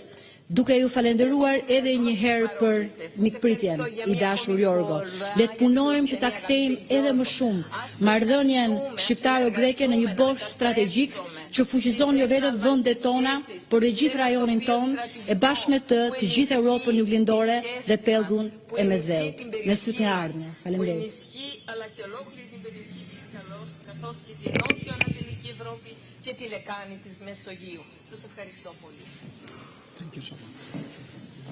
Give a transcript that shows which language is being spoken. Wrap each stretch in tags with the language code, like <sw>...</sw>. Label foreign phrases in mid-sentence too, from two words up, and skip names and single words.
<sq>Duke ju falenderuar edhe një herë për mikpritjen, i dashur Jorgo, le të punojmë që ta kthejmë edhe më shumë marrëdhënien shqiptaro-greke në një bosh strategjik që fuqizon jo vetëm vendet tona, por dhe gjithë rajonin ton, e bashkë me të gjithë Europën juglindore dhe pellgun e Mesdheut. Me sytë e ardhme. Faleminderit.</sq> <el>Και τη λεκάνη της Μεσογείου. Σας ευχαριστώ πολύ.</el> <en>Thank you so much.</en>